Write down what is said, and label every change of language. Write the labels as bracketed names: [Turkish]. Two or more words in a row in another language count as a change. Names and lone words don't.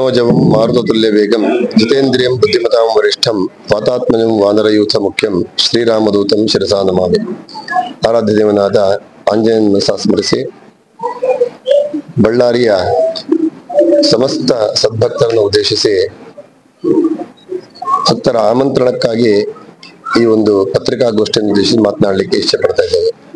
[Sanskrit] वातात्मजं मारुततुल्यवेगं जितेन्द्रियं बुद्धिमतां वरिष्ठं वातात्मजं वानरयूथ मुख्यं ಶ್ರೀರಾಮದೂತಂ ಶಿರಸಾ ನಮಾಮಿ. [Kannada] ಆರಾಧ್ಯ ದೇವನಾದ ಆಂಜನೇಯನ ಸ್ಮರಿಸಿ ಬಳ್ಳಾರಿಯ ಸಮಸ್ತ ಸದ್ಭಕ್ತರನ್ನು ಉದ್ದೇಶಿಸಿ ಭಕ್ತರ ಆಮಂತ್ರಣಕ್ಕಾಗಿ ಈ ಒಂದು ಪತ್ರಿಕಾಗೋಷ್ಠಿಯನ್ನು ಉದ್ದೇಶಿಸಿ ಮಾತನಾಡಲಿಕ್ಕೆ ಇಷ್ಟಪಡ್ತಾ ಇದ್ದೇವೆ.